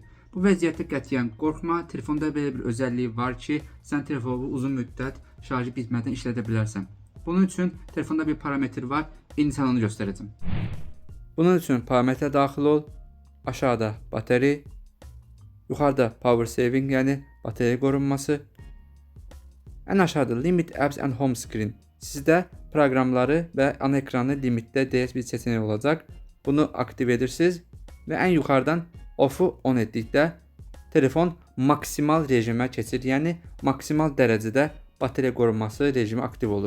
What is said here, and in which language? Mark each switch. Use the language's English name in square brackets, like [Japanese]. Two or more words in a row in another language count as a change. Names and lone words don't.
[Azerbaijani] Bu vəziyyətdə qətiyyən qorxma, telefonda belə bir özəlliyi var ki, sən telefonu uzun müddət şarjı bitmədən işlədə bilərsən. Bunun üçün telefonda bir parametr var, indi sana onu göstərəcəm. Bunun üçün parametrə daxil ol, aşağıda batarya, yuxarıda [English] power saving, [Azerbaijani] yəni batarya qorunması, ən aşağıda [English] limit apps and home screen. [Azerbaijani] Sizdə proqramları və ana ekranı limitdə deyə bir seçenek olacaq. Bunu aktiv edirsiniz və ən yuxarıdan off-u on etdikdə telefon maksimal rejimə keçir. Yəni maksimal dərəcədə batarya qorunması rejimi aktiv olur.